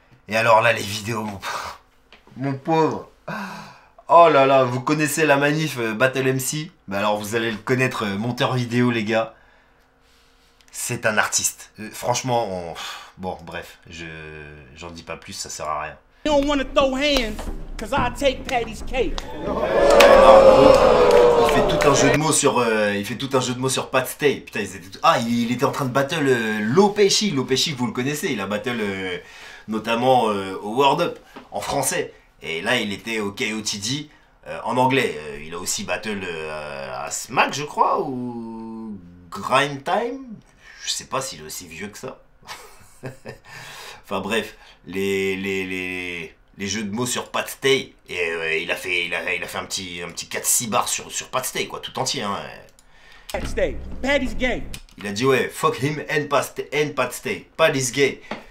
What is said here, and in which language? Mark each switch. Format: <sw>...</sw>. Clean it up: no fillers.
<fr>Et alors là, les vidéos, mon pauvre. Oh là là, vous connaissez la manif Battle MC? Bah alors vous allez le connaître, monteur vidéo les gars. C'est un artiste. Franchement, bon bref, j'en dis pas plus, ça sert à rien.</fr> <en>You don't want to throw hands, cause I take Patty's cake.</en> <fr>Il fait tout un jeu de mots sur Pat Stay. Putain, il était en train de battle Lopechi. Lopechi, vous le connaissez, il a battle notamment au World Up en français. Et là, il était au KOTD en anglais. Il a aussi battle à Smack, je crois, ou Grind Time. Je sais pas s'il est aussi vieux que ça. Enfin bref, les jeux de mots sur Pat Stay, et il a fait un petit 4-6 bars sur Pat Stay, quoi, tout entier, hein.</fr> <en>Pat Stay, Patty's gay.</en> <fr>Il a dit ouais, fuck him and Pat Stay, Pat is gay.</fr>